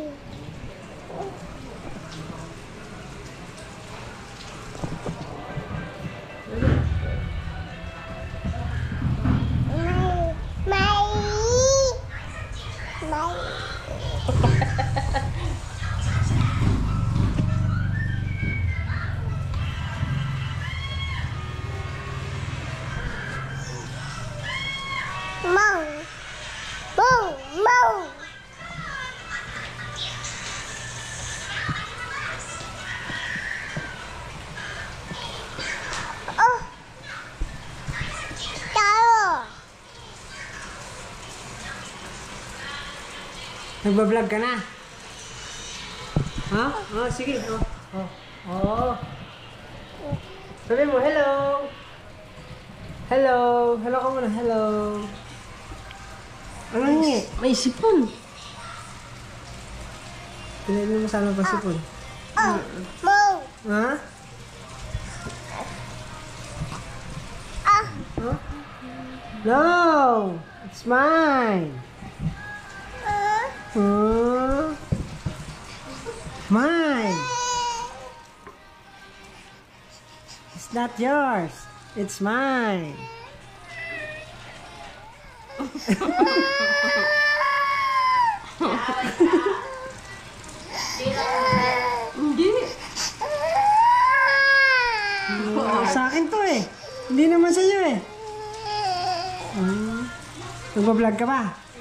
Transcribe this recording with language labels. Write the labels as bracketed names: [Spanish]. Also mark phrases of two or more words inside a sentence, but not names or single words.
[Filipino] mày, mày, mông, bông, mông. Taro. Nagbablog ka na? Ha? Oh, sige. Oh. Oh. Oh. Sabi mo, hello. Hello. Hello ka muna. Hello. Ano nga? May sipon. Pinayin mo sana pa sipon. Mông. Ha? Huh? [English] No. It's mine. Huh? Mine. It's not yours. It's mine. [Filipino] Hindi. Sa akin to eh. Hindi naman sa iyo eh. Nagbablog ka ba?